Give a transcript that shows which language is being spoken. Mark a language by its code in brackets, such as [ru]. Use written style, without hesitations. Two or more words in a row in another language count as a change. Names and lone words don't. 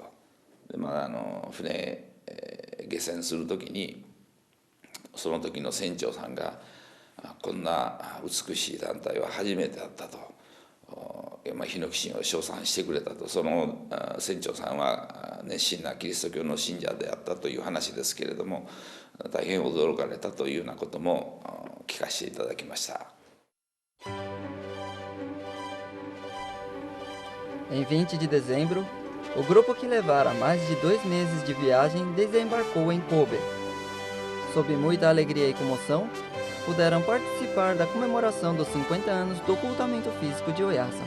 [ja] で船下船する時に、その時の船長さんがこんな美しい団体は初めてだったと、日の寄進を称賛してくれたと。その船長さんは熱心なキリスト教の信者であったという話ですけれども、大変驚かれたというようなことも聞かせていただきました。 [pt] Em 20 de dezembro, o grupo que levara mais de 2 meses de viagem desembarcou em Kobe. Sob muita alegria e comoção, puderam participar da comemoração dos 50 anos do ocultamento físico de Oyasama.